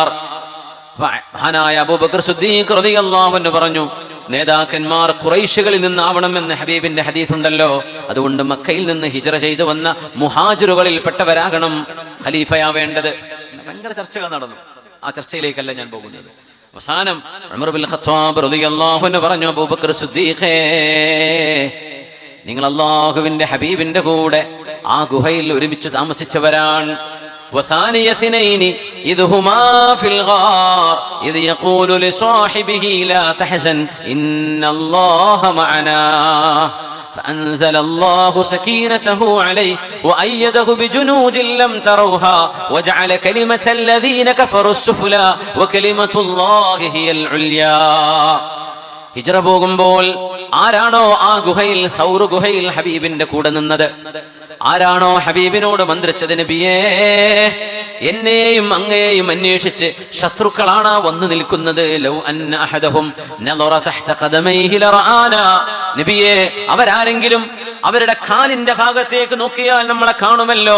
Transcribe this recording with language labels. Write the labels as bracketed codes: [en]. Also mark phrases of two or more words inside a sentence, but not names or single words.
[ml] മഹാനായ അബൂബക്കർ സിദ്ദീഖ് [ar] رضي الله عنه [ml] പറഞ്ഞു, നേതാക്കന്മാർ ഖുറൈശികളിൽ നിന്നാവണം എന്ന് ഹബീബിന്റെ ഹദീസ് ഉണ്ടല്ലോ, അതുകൊണ്ട് മക്കയിൽ നിന്ന് ഹിജ്റ ചെയ്തു വന്ന മുഹാജിറുകളിൽ പെട്ടവരാകണം ഖലീഫയാവേണ്ടത്. ഭയങ്കര ചർച്ചകൾ നടന്നു. ആ ചർച്ചയിലേക്കല്ല ഞാൻ പോകുന്നത്. അവസാനം ഉമർ ബിൻ ഖത്താബ് [ar] رضي الله عنه [ml] പറഞ്ഞു, അബൂബക്കർ സിദ്ദീഖേ, നിങ്ങൾ അല്ലാഹുവിന്റെ ഹബീബിന്റെ കൂടെ ആ ഗുഹയിൽ ഒരുമിച്ച് താമസിച്ചവരാണ്. [ar] وثاني اثنين إذ هما في الغار إذ يقول لصاحبه لا تحزن إن الله معنا فأنزل الله سكينته عليه وأيده بجنود لم تروها وجعل كلمة الذين كفروا السفلى وكلمة الله هي العليا. [ml] ഹിജ്റ പോകുമ്പോൾ ആരാണോ ആ ഗുഹയിൽ, സൗർ ഗുഹയിൽ ഹബീബിന്റെ കൂടെ നിന്നത്, ആരാണോ ഹബീബിനോട് മന്ത്രിച്ചത്, നബിയേ എന്നെയും അങ്ങയെയും അന്വേഷിച്ച് ശത്രുക്കളാണ് വന്നു നിൽക്കുന്നത്, [ar] لو أن أحدهم نظر تحت قدميه لرآنا, [ml] നബിയേ അവരാരെങ്കിലും അവരുടെ കാലിന്റെ ഭാഗത്തേക്ക് നോക്കിയാൽ നമ്മളെ കാണുമല്ലോ.